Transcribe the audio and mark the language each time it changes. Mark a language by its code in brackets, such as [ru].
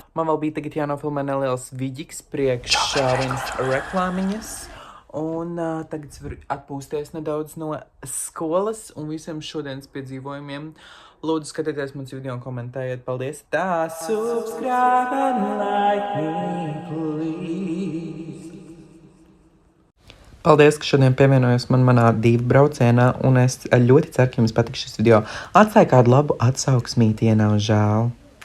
[lv] Man vēl bija tagad jānofilmē neliels viģiks priekš vienas reklāmiņas. Un tagad es varu atpūsties nedaudz no skolas un visiem šodienas piedzīvojumiem. Lūdzu, skatieties mans video un komentējiet. Paldies! [en] Tā, subscribe and like me, please! [lv] Paldies, ka šodien pievienojos manā divu braucienā, un es ļoti ceru, ka jums patiks šis video. Atstāju kādu labu atsauksmīti, ja nav žēl.